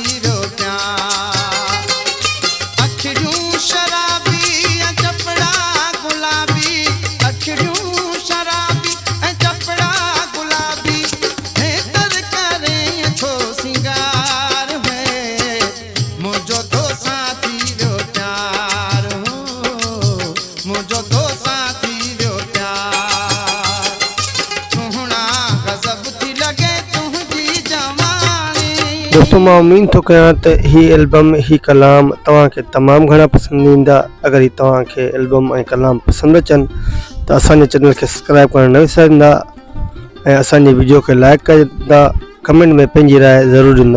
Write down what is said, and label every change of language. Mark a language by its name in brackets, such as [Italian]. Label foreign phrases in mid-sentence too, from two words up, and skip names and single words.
[Sindhi] रो प्यार अखियूं शराबी चपड़ा गुलाबी अखियूं शराबी चपड़ा गुलाबी है तर करे थो सिंगार है मुझो तो साथी रो प्यार हो मुझो तो साथी रो प्यार सुहना गजब थी लगे तुझी जवानी। दोस्तों मां उम्मीद तो कयां त ही एल्बम ही कलाम तव्हांखे तमामु घणा पसंदि ईंदा। अगरि ही तव्हांखे एल्बम ऐं कलाम पसंदि अचनि त असांजे चैनल खे सब्सक्राइब करणु न विसारींदा ऐं असांजी वीडियो खे लाइक कंदा, कमेंट में पंहिंजी राय ज़रूरु ॾींदा।